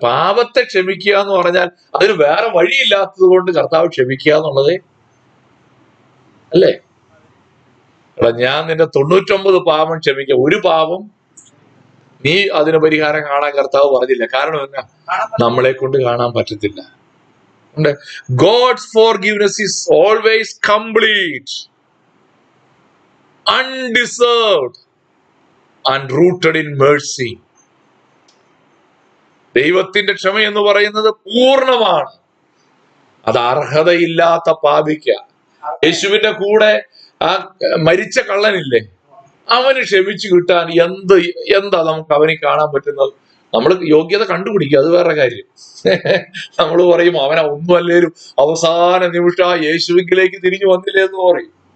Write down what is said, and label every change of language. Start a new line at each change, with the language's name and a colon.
Malayalam: പാപത്തെ ക്ഷമിക്കുക എന്ന് പറഞ്ഞാൽ അതിന് വേറെ വഴിയില്ലാത്തത് കൊണ്ട് കർത്താവ് ക്ഷമിക്കുക എന്നുള്ളത് അല്ലേ? ഞാൻ നിന്റെ 99 പാപം ക്ഷമിക്കാം, ഒരു പാപം നീ അതിന് പരിഹാരം കാണാൻ കർത്താവ് പറഞ്ഞില്ല. കാരണം എന്നാ? നമ്മളെ കൊണ്ട് കാണാൻ പറ്റത്തില്ല.
English: God's forgiveness is always complete, undeserved and rooted in mercy.
Malayalam: ദൈവത്തിന്റെ ക്ഷമ എന്ന് പറയുന്നത് പൂർണ്ണമാണ്. അത് അർഹതയില്ലാത്ത പാപിക്ക. യേശുവിന്റെ കൂടെ ആ മരിച്ച കള്ളനില്ലേ, അവന് ക്ഷമിച്ചു കിട്ടാൻ എന്താ നമുക്ക് അവനെ കാണാൻ പറ്റുന്നത്? നമ്മൾ യോഗ്യത കണ്ടുപിടിക്കുക, അത് വേറെ കാര്യം. നമ്മൾ പറയും അവനെ ഒന്നും അല്ലേലും അവസാന നിമിഷം യേശുവിലേക്ക് തിരിഞ്ഞു വന്നില്ലേ എന്ന് പറയും.